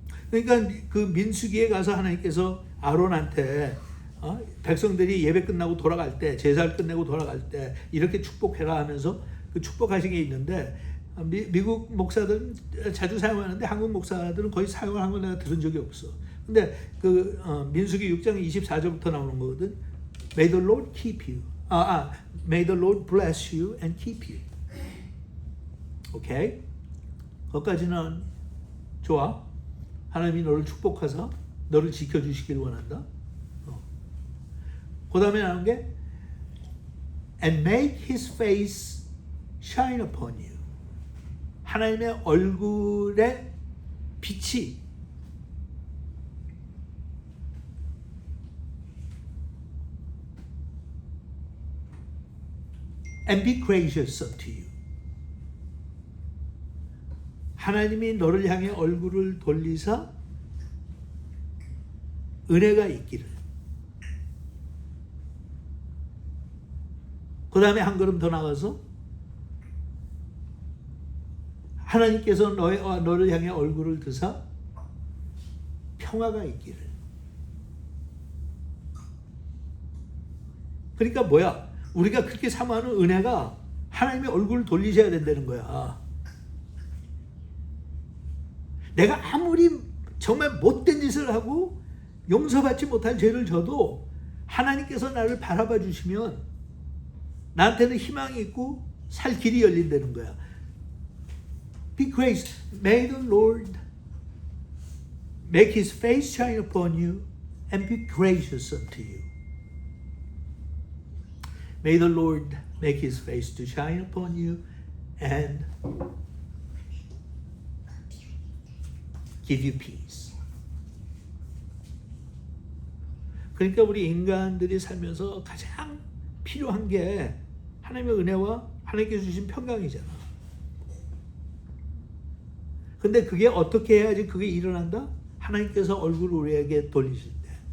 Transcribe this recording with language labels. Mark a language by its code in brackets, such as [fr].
[ko] 그러니까 그 민수기에 가서 하나님께서 아론한테 백성들이 예배 끝나고 돌아갈 때, 제사를 끝내고 돌아갈 때 이렇게 축복해라 하면서 그 축복하신 게 있는데 미국 목사들은 자주 사용하는데 한국 목사들은 거의 사용을 한 걸 내가 들은 적이 없어. 근데 그 민수기 6장 24절부터 나오는 거거든. [en] May the Lord keep you. May the Lord bless you and keep you. [ko] 오케이? 거기까지는 좋아. 하나님이 너를 축복하사 너를 지켜주시길 원한다. 그 다음에 나오는 게 [en] And make his face shine upon you. [ko] 하나님의 얼굴에 빛이 [en] And be gracious unto you. [ko] 하나님이 너를 향해 얼굴을 돌리사 은혜가 있기를. 그 다음에 한 걸음 더 나가서 하나님께서 너를 향해 얼굴을 드사 평화가 있기를. 그러니까 뭐야? 우리가 그렇게 사모하는 은혜가 하나님의 얼굴을 돌리셔야 된다는 거야. 내가 아무리 정말 못된 짓을 하고 용서받지 못한 죄를 져도 하나님께서 나를 바라봐 주시면 나한테는 희망이 있고 살 길이 열린다는 거야. [en] Be gracious. May the Lord make his face shine upon you and be gracious unto you. May the Lord make his face to shine upon you and give you peace. [ko] 그러니까 우리 인간들이 살면서 가장 필요한 게 하나님의 은혜와 하나님께서 주신 평강이잖아. 근데 그게 어떻게 해야지 그게 일어난다? 하나님께서 얼굴을 우리에게 돌리실 때.